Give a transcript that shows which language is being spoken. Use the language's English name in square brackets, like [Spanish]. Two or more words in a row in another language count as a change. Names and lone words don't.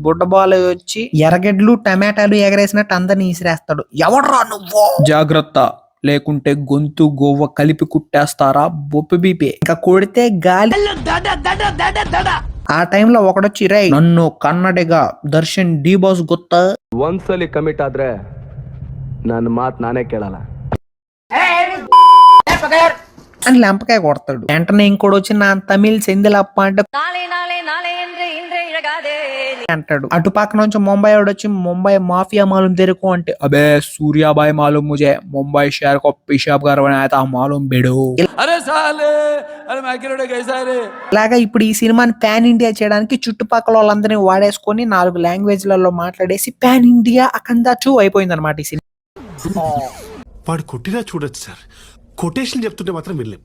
[Telugu] బుడ్డ బాల్ వచ్చి ఎర్రగడ్డలు టమాటాలు ఎగరేసినట్టు అందరిని ఈసిరేస్తాడు. ఎవడ్రా నువ్వు, జాగ్రత్త లేకుంటే గొంతు గోవ్వ కలిపి కుట్టేస్తారా బొప్పి బీపీ. ఇంకా కొడితే గాలి. ఆ టైంలో ఒకడొచ్చి, రై నన్ను కన్నడిగా దర్శన్ [Kannada] ಡಿ ಬಾಸ್ ಗೊತ್ತಾ, ಒಂದ್ಸಲಿ ಕಮಿಟ್ ಆದ್ರೆ ನನ್ನ ಮಾತ್ ನಾನೇ ಕೇಳಲ್ಲ [Telugu] అని లెంపకాయ కొడతాడు. వెంటనే ఇంకోటి వచ్చి నా తమిళ్ సెందిలప్ప అంటే అంటాడు. [Hindi] అటు పక్క నుంచి ముంబై వాడు వచ్చి मुंबई माफिया मालूम तेरेको [Telugu] అంటే, [Hindi] अबे सूर्याभाई मालूम मुझे, मुंबई शहर को पिशाब गारु मालूम बेडु. [Telugu] ఇలాగా ఇప్పుడు ఈ సినిమాని [English] pan India [Telugu] చేయడానికి చుట్టుపక్కల వాళ్ళందరినీ వాడేసుకొని 4 లాంగ్వేజ్లలో మాట్లాడేసి [English] pan India [Telugu] అఖండ 2 అయిపోయింది అనమాట ఈ సినిమా. వాడు కొట్టినా చూడొచ్చు సార్. కొటేషన్ చెప్తుంటే మాత్రం వెళ్ళాం.